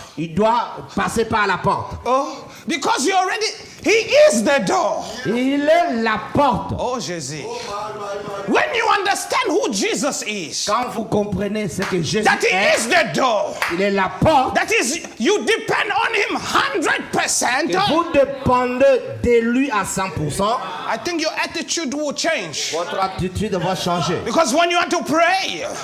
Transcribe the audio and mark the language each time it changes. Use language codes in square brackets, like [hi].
[fr] il doit passer par la porte. [en] Oh, because he is the door. [fr] Il est la porte. Oh, Jésus. [en] When you understand who Jesus is, [fr] Quand vous comprenez ce que Jésus [en] that he [fr] est, [en] is the door, [fr] il est la porte. [en] that is, you depend on him 100%, [fr] Et vous dépendez de lui à 100%. [en] I think your attitude will change. [fr] Votre attitude va changer. [en] Because when you want to pray,